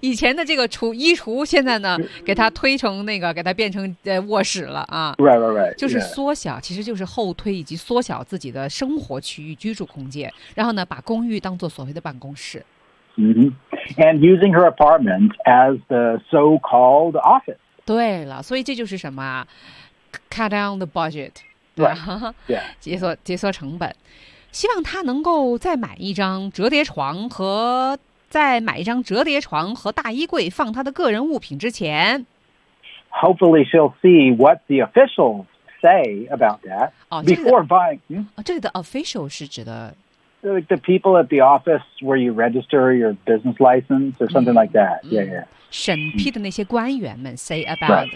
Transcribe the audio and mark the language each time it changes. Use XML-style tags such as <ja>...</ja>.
<zh>以前的这个衣橱现在呢给它推成那个给它变成卧室了啊。</zh> <en>Right.</en> <zh>就是缩小、</zh> <en>yeah.</en> <zh>其实就是后推以及缩小自己的生活区域居住空间然后呢把公寓当作所谓的办公室。 Mm-hmm.</zh> <en>And using her apartment as the so-called office.</en> <zh>对了所以这就是什么</zh> <en>cut down the budget,</en> <zh>对、</zh> <en>right. yeah.</en> <zh>节缩成本。希望他能够再买一张折叠床和在买一张折叠床和大衣柜放他的个人物品之前</zh> <en>Hopefully she'll see what the officials say about that、哦、 before buying、</en> <zh>哦、这个的 official 是指的</zh> <en>the people at the office where you register your business license or something like that、嗯、yeah, yeah.</en> <zh>审批的那些官员们</zh> <en>say about、</en>